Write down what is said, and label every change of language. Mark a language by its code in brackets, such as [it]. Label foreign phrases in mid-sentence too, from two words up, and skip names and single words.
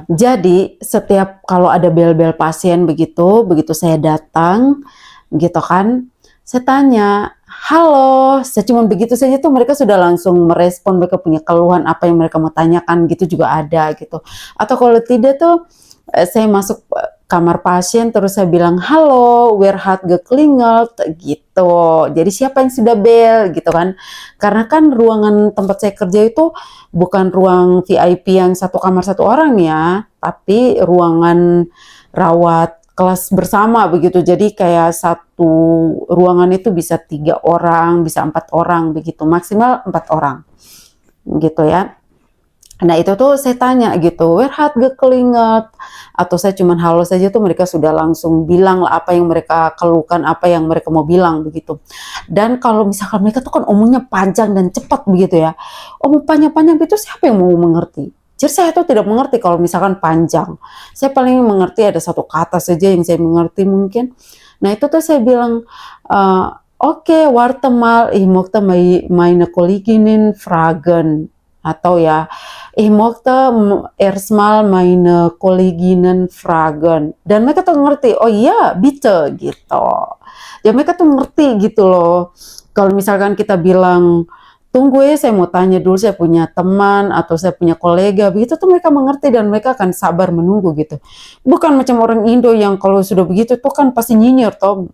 [id] Jadi setiap kalau ada bel-bel pasien begitu saya datang gitu kan, saya tanya, halo, saya cuma begitu saja tuh mereka sudah langsung merespon, mereka punya keluhan apa yang mereka mau tanyakan gitu juga ada gitu. Atau kalau tidak tuh saya masuk kamar pasien terus saya bilang, halo, [de] wer hat geklingelt gitu. [id] Jadi siapa yang sudah bel gitu kan. Karena kan ruangan tempat saya kerja itu bukan ruang VIP yang satu kamar satu orang ya, tapi ruangan rawat kelas bersama begitu. Jadi kayak satu ruangan itu bisa 3 orang, bisa 4 orang begitu, maksimal 4 orang gitu ya. Nah itu tuh saya tanya gitu, [de] wer hat geklingelt, [id] atau saya cuman halo saja tuh mereka sudah langsung bilang lah apa yang mereka keluhkan, apa yang mereka mau bilang begitu. Dan kalau misalkan mereka tuh kan omongnya panjang dan cepat begitu ya, omong panjang-panjang itu siapa yang mau mengerti? Jadi saya tuh tidak mengerti kalau misalkan panjang. Saya paling mengerti ada satu kata saja yang saya mengerti mungkin. Nah itu tuh saya bilang, oke, [de] warte mal, ich möchte meine Kolleginnen fragen. [id] Atau ya, [de] ich möchte erstmal meine Kolleginnen fragen. [id] Dan mereka tuh ngerti, oh iya, bitte gitu. Ya mereka tuh ngerti gitu loh. Kalau misalkan kita bilang, tunggu ya saya mau tanya dulu, saya punya teman atau saya punya kolega, begitu tuh mereka mengerti dan mereka akan sabar menunggu gitu. Bukan macam orang Indo yang kalau sudah begitu tuh kan pasti nyinyir toh.